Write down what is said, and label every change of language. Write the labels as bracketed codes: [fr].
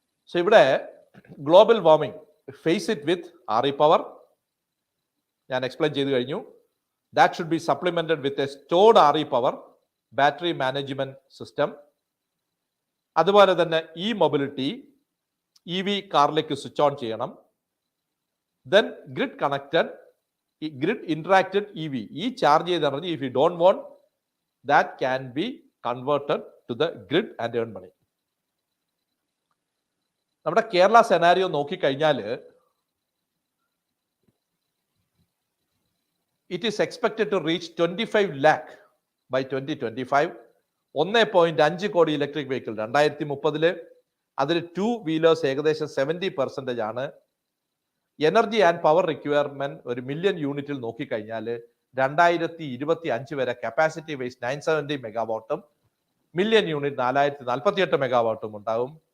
[en] So ഇവിടെ global warming, face it with RE power. [ml] ഞാൻ explain ചെയ്തു കഴിഞ്ഞു. [en] That should be supplemented with a stored RE power, battery management system. [ml] അതുപോലെ തന്നെ e-mobility, EV കാറിലേക്ക് switch on ചെയ്യണം. [en] Then grid connected grid interacted EV. E charge ചെയ്ത energy, if you don't want, that can be converted to the grid and earn money. [ml] നമ്മുടെ Kerala scenario നോക്കിക്കഴിഞ്ഞാൽ [en] it is expected to reach 25 lakh by 2025. [ml] 1.5 കോടി electric vehicle 2030 അതിൽ 2 wheelers ഏകദേശം 70% ആണ്. Energy and power requirement ഒരു million യൂണിറ്റിൽ നോക്കിക്കഴിഞ്ഞാൽ 2025 വരെ കപ്പാസിറ്റി വൈസ് 970 മെഗാവാട്ടും മില്യൺ യൂണിറ്റ് 4048 മെഗാവാട്ടും ഉണ്ടാവും.